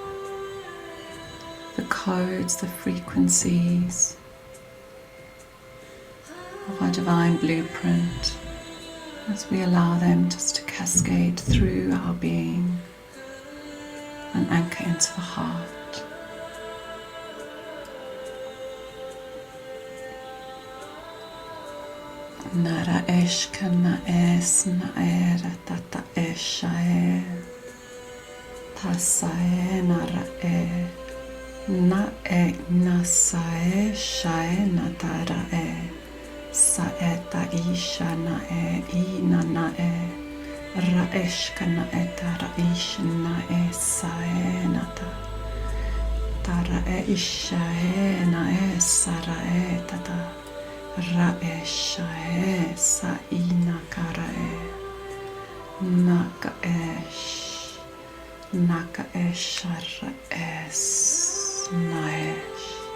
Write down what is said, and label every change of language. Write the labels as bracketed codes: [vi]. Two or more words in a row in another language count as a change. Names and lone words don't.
[en] the codes, the frequencies of our divine blueprint, as we allow them just to cascade through our being and anchor into the heart. Nara eshka na es na era tata esha e tasa e nara e na sa e sha e na tara e sa e ta isha na e I na e ra eshka na e tara isha na e sa e na ta tara e isha e na e sa ra e tata Ra esha e sa ina kara e naka esha ra es na esh.